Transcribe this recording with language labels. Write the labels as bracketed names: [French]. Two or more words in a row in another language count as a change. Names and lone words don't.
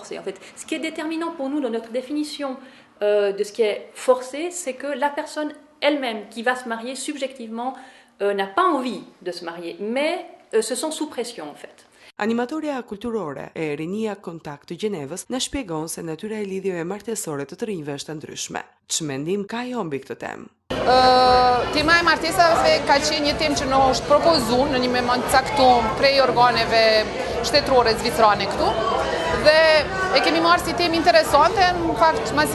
[French] En fait, ce qui est déterminant pour nous dans notre définition de ce qui est forcé, c'est que la personne elle-même qui va se marier subjectivement n'a pas envie de se marier, mais se sent sous pression en fait. [Albanian] Animatoria kulturore e Rinia Kontakt të Gjenevës na shpjegon se natyra e lidhjeve martesore të rinjve është ndryshme. Ç'mendim ka ajo mbi këtë temë? Tema e martesave ka qenë një temë që në është propozuar në një moment caktuar prej organeve shtetërore zvicrane këtu dhe e kemi marrë si temë interesante, në fakt mas